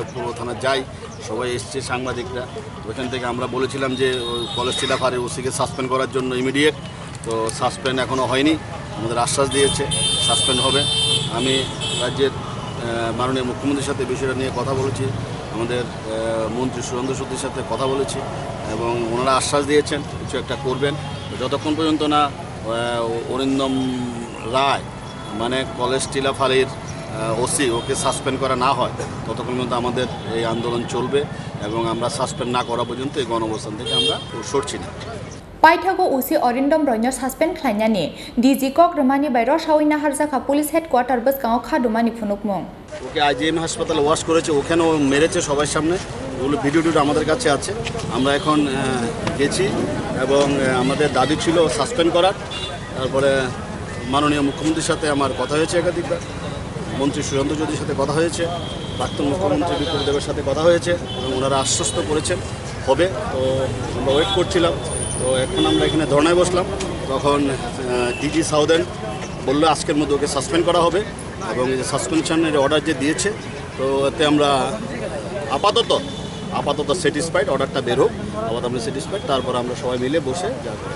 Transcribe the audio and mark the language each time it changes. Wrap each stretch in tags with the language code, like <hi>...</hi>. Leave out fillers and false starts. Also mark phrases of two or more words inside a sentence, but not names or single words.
<bn>পূর্ব থানা যাই সবাই এসছে সাংবাদিকরা ওখান থেকে আমরা বলেছিলাম যে কলেজ টিলা ফারে ওসিকে সাসপেন্ড করার জন্য ইমিডিয়েট তো সাসপেন্ড এখনও হয়নি আমাদের আশ্বাস দিয়েছে সাসপেন্ড হবে আমি রাজ্যের মাননীয় মুখ্যমন্ত্রীর সাথে বিষয়টা নিয়ে কথা বলেছি আমাদের মন্ত্রী সুরেন্দ্র সত্যির সাথে কথা বলেছি এবং ওনারা আশ্বাস দিয়েছেন কিছু একটা করবেন যতক্ষণ পর্যন্ত না অরিন্দম রায় মানে কলেজ টিলা ফাঁড়ির ওসি ওকে সাসপেন্ড করা না হয় ততক্ষণ পর্যন্ত আমাদের এই আন্দোলন চলবে এবং আমরা সাসপেন্ড না করা পর্যন্ত এই গণঅবস্থান থেকে আমরা সরছি না</bn> <trp>Paithago usi Orindom Roy no suspend Khlaijakmani di Koktwmani bairo shawina harjaka</trp> <en>police headquarter</en> <trp>buskango khadumani phunukmung</trp> <bn>ওকে আইজিএম হাসপাতালে ওয়াশ করেছে ওখানেও মেরেছে সবার সামনে ওগুলো ভিডিওটা আমাদের কাছে আছে আমরা এখন গেছি এবং আমাদের দাবি ছিল সাসপেন্ড করার তারপরে মাননীয় মুখ্যমন্ত্রীর সাথে আমার কথা হয়েছে একাধিকবার মন্ত্রী সুরেন্দ্র সত্যির সাথে কথা হয়েছে প্রাক্তন মুখ্যমন্ত্রী বিপ্লব দেবের সাথে কথা হয়েছে এবং ওনারা আশ্বস্ত করেছেন হবে তো আমরা ওয়েট করছিলাম তো এখন আমরা এখানে ধর্নায় বসলাম তখন ডিজি সাউদার্ন বললো আজকের মধ্যে ওকে সাসপেন্ড করা হবে এবং এই যে সাসপেনশনের অর্ডার যে দিয়েছে তো এতে আমরা আপাতত স্যাটিসফাইড অর্ডারটা বের হোক আপাতত আমরা স্যাটিসফাইড তারপর আমরা সবাই মিলে বসে যা করে</bn>